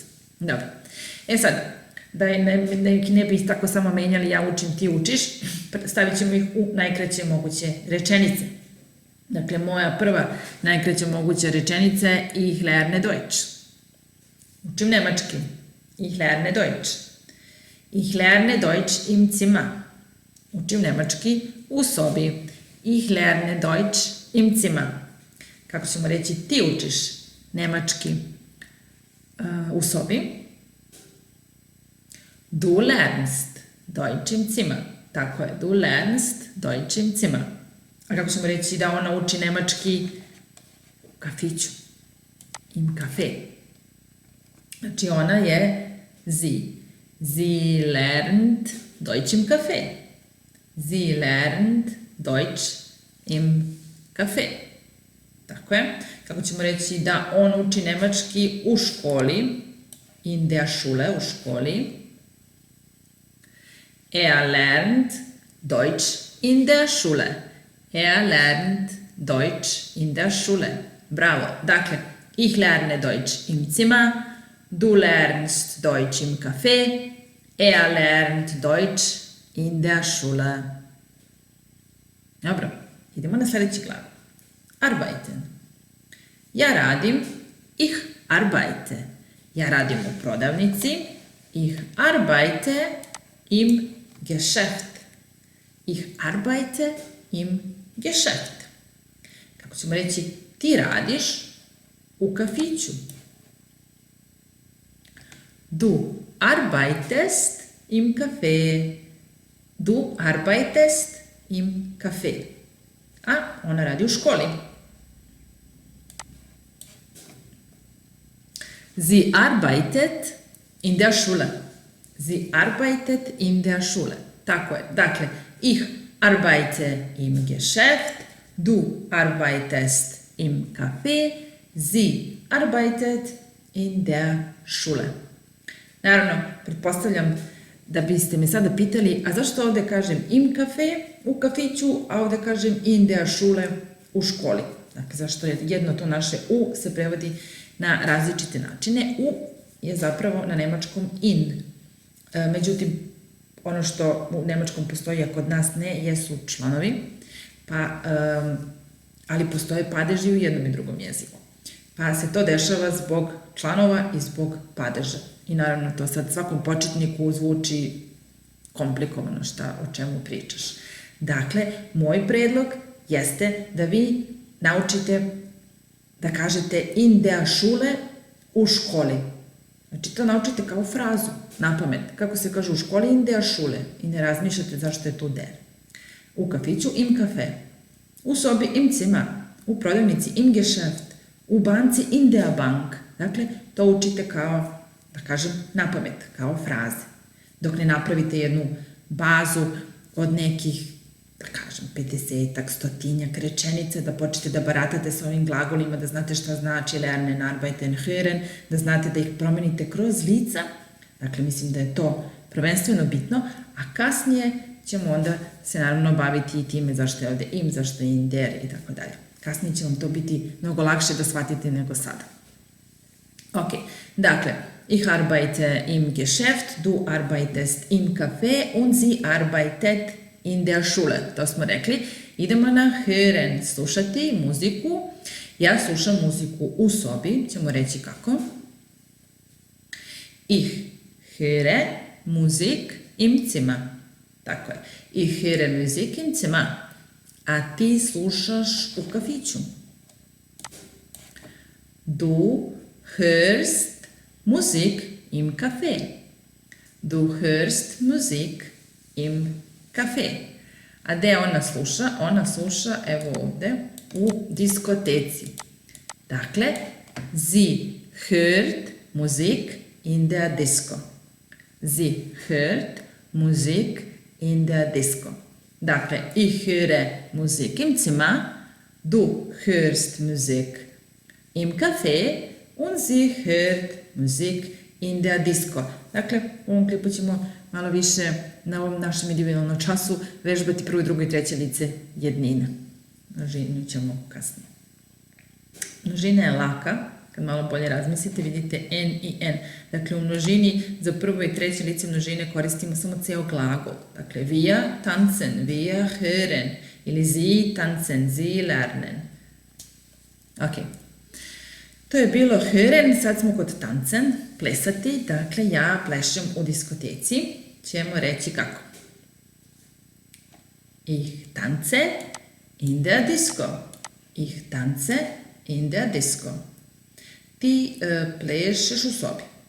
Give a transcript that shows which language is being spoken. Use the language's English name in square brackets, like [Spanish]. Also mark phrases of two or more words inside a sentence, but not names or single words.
[Serbian] Dobro. Sad, da ne bi tako samo menjali ja učim, ti učiš, stavit ćemo ih u najkraće moguće rečenice. Dakle, moja prva najkraća moguća rečenica je [German] Ich lerne Deutsch. [Serbian] Učim nemački. [German] Ich lerne Deutsch. Ich lerne Deutsch im Zimmer. [Serbian] Učim nemački u sobi. [German] Ich lerne Deutsch im Zimmer. [Serbian] Kako ćemo reći ti učiš nemački u sobi? [German] Du lernst Deutsch im Zimmer. [Serbian] Tako je, [German] du lernst Deutsch im Zimmer. [Serbian] A kako ćemo reći da ona uči nemački u kafiću? [German] Im Café. [Serbian] Znači ona je sie. [German] Sie lernt Deutsch im Café. Sie lernt Deutsch im Café. [Serbian] Tako je. Kako ćemo reći da on uči nemački u školi? [German] In der Schule, [Serbian] u školi. [German] Er lernt Deutsch in der Schule. Er lernt Deutsch in der Schule. [Serbian] Bravo. Dakle, [German] ich lerne Deutsch im Zimmer. Du lernst Deutsch im Café. Er lernt Deutsch in der Schule. [Serbian] Dobro, idemo na sljedeći glagol. Arbeiten. Ja radim. [German] Ich arbeite. [Serbian] Ja radim u prodavnici. [German] Ich arbeite im Geschäft. Ich arbeite im Geschäft. [Serbian] Kako ćemo reći ti radiš u kafiću? [German] Du arbeitest im Café. Du arbeitest im Café. [Serbian] A ona radi u školi. [German] Sie arbeitet in der Schule. Sie arbeitet in der Schule. [Serbian] Tako je. Dakle, [German] ich arbeite im Geschäft. Du arbeitest im Café. Sie arbeitet in der Schule. [Serbian] Naravno, pretpostavljam da biste me sada pitali, a zašto ovde kažem [German] im kafe [Serbian] u kafiću, a ovde kažem [German] in der Schule [Serbian] u školi? Dakle, zašto je jedno to naše u se prevodi na različite načine. U je zapravo na nemačkom in. Međutim, ono što u nemačkom postoji, a kod nas ne, jesu članovi, ali postoje padeži u jednom i drugom jeziku. Pa se to dešava zbog članova i zbog padeža. I naravno to sad svakom početniku zvuči komplikovano o čemu pričaš. Dakle, moj predlog jeste da vi naučite da kažete [German] in der Schule [Serbian] u školi. Znači to naučite kao frazu, na pamet. Kako se kaže u školi [German] in der Schule [Serbian] i ne razmišljate zašto je tu der. U kafiću [German] im kafe. [Serbian] U sobi [German] im Zimmer. [Serbian] U prodavnici [German] im Geschäft. [Serbian] U banci [German] in der Bank. [Serbian] Dakle, to učite kao da kažem, napamet, kao fraze. Dok ne napravite jednu bazu od nekih, da kažem, 50-ak, 100-ak rečenica, da počnete da baratate sa ovim glagolima, da znate šta znači lernen, arbeiten, hören, da znate da ih promenite kroz lica. Dakle, mislim da je to prvenstveno bitno, a kasnije ćemo onda se naravno baviti i time zašto je ovde im, zašto je in, der i tako dalje. Kasnije će vam to biti mnogo lakše da shvatite nego sada. Ok, dakle, [German] ich arbeite im Geschäft, du arbeitest im Café und sie arbeitet in der Schule. [Serbian] To smo rekli. Idemo na hören, slušati muziku. Ja slušam muziku u sobi, ćemo reći kako. [German] Ich höre Musik im Zimmer. [Serbian] Tako je. [German] Ich höre Musik im Zimmer. [Serbian] A ti slušaš u kafiću. [German] Du hörst Musik im Café. Du hörst Musik im Café. [Serbian] A gde ona sluša? Ona sluša, evo ovde, u diskoteci. Dakle, [German] sie hört Musik in der Disco. Sie hört Musik in der Disco. Dakle, ich höre Musik im Zimmer, du hörst Musik im Café und sie hört Musik in der Disco. [Serbian] Dakle, u ovom klipu ćemo malo više na ovom našem individualnom času vežbati prvo, drugo i treće lice jednina. Množinu ćemo kasnije. Množina je laka, kad malo bolje razmislite, vidite n i n. Dakle, u množini za prvo i treće lice množine koristimo samo ceo glagol. Dakle, [German] wir tanzen, wir hören, ili sie tanzen, sie lernen. [Serbian] Ok. To je bilo hören, sad smo kod tanzen, plesati. Dakle, ja plešem u diskoteci. Ćemo reći kako. [German] Ich tanze in der Disco. Ich tanze in der Disco. [Serbian] Ti plešeš u sobi.